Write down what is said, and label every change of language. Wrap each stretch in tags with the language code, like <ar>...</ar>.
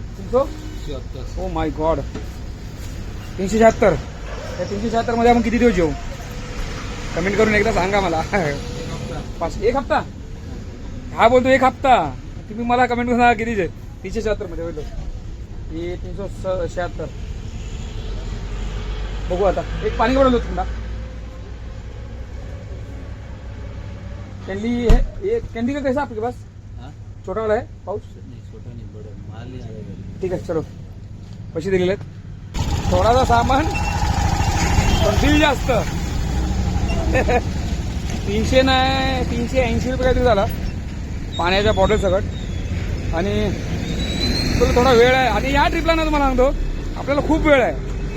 <mr>376.</mr> <en>oh my God</en> <mr>376. त्या 376 मध्ये आपण किती दिवस जेऊ कमेंट करून एकदा सांगा मला. एक हप्ता हा बोलतो 1 हप्ता. तुम्ही मला कमेंट करून सांगा किती 376 मध्ये बोलतो हे 376. बघू आता एक पाणी बॉटल होतं तुमचा</mr> <hi>कैंडी है ये कैंडी का कैसा आपके पास हाँ? छोटा वाला है पाउच नहीं छोटा नहीं बड़ा माल नहीं आएगा.</hi> <mr>ठीक आहे चलो पैसे दिलेले आहेत. थोडासा सामान पण बिल जास्त 300 नाही 380 रुपये काहीतरी झाला पाण्याच्या बॉटल सगळं. आणि तुला थोडा वेळ आहे आणि या ट्रिपला ना तुम्हाला सांगतो आपल्याला खूप वेळ आहे.</mr>